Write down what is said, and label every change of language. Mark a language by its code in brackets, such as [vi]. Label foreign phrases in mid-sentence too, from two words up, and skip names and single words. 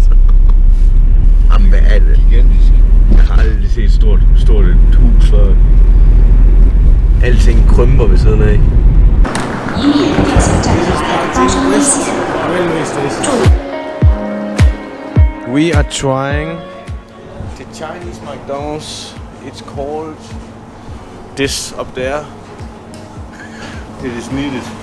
[da] Jamen hvad er det? Jeg har aldrig set et stort hus før. Alting krymper ved siden af. [en] We are trying the Chinese McDonald's. It's called this up there. It is needed.